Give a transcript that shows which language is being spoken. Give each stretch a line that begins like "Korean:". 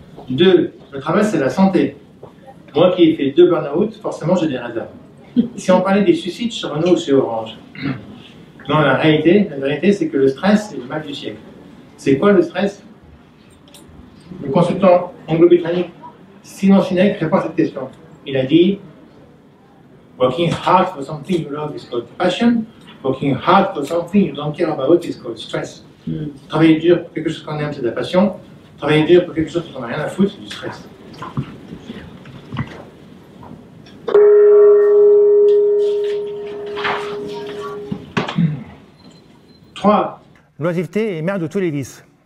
French: 2. Le travail, c'est la santé. Moi qui ai fait 2 burn-out, forcément j'ai des réserves. Si on parlait des suicides chez Renault ou chez Orange. Non, la vérité, c'est que le stress, c'est le mal du siècle. C'est quoi le stress? Le consultant anglo-britannique Simon Sinek répond à cette question. Il a dit:
English: working hard for something you love is called passion. Working hard for something you don't care about is called stress.
French: Travailler dur pour quelque chose qu'on aime, c'est de la passion. Travailler dur pour quelque chose qu'on n'a rien à foutre, c'est du stress. L'oisiveté est mère de tous les vices.